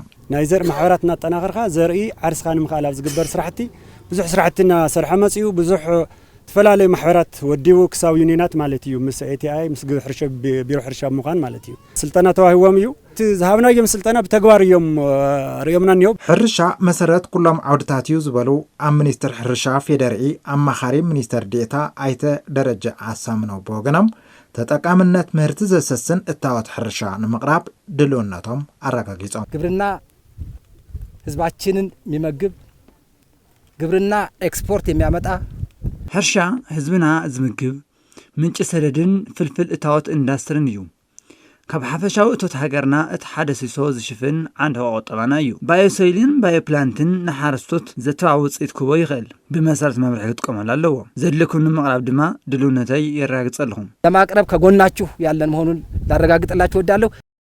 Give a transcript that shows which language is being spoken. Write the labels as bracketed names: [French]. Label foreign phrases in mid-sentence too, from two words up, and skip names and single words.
[Tigrinya] ናይ ዘርኢ ማሕበራት እናጠናኸርካ ዘርኢ ዓርስኻ ንምኻል ኣብ ዝግበር ስራሕቲ ብዙሕ ስራሕትና ሰርሐ መጽዩ ብዙሕ ተፈላለዩ ማሕበራት ወዲቡ ክሳብ ዩኒናት ማለት እዩ ምስ ኤቲአይ ምስ ሕርሻ ቢሮ ሕርሻ ምዃን ማለት እዩ ስልጠና ተዋሂቦም እዩ ዝሃብናዮም ስልጠና ብተግባር እዮም ርዮምና ንዮም ሕርሻ መሰረት ኩሎም ዓውድታት እዩ ዝበሉ ኣብ ሚኒስትር ሕርሻ ፌደራሊ ኣማኻሪ ሚኒስትር ዴታ አይተ ደረጃ አሳምነው በወገኖም ተጠቃምነት ምህርቲ ዘሰስን እታወት ሕርሻ ንምቕራብ ድልውነቶም አረጋጊጾም [Amharic] ግብርና ህዝባችንን የሚመግብ ግብርና ኤክስፖርት የሚያመጣ [Tigrinya] ሕርሻ ህዝብና ዝምግብ ምንጭ ሰደድን ፍልፍል እታወት ኢንዳስትሪን እዩ ካብ ሓፈሻዊ እቶት ሃገርና እቲ ሓደ ሲሶ ዝሽፍን ዓንዲ ቆጠባና እዩ ባዮሶይልን ባዮፕላንትን ንሓረስቶት ዘተዋውፅት ክቦ ይኽእል ብመሰረት መምርሒ ክትቆመሉ ኣለዎ ዘድልኩም ንምቕራብ ድማ ድልውነተይ የረጋግፅ ኣለኹም [Amharic] ለማቅረብ ከጎናችሁ ያለን መሆኑን ላረጋግጥላችሁ ወዳለሁ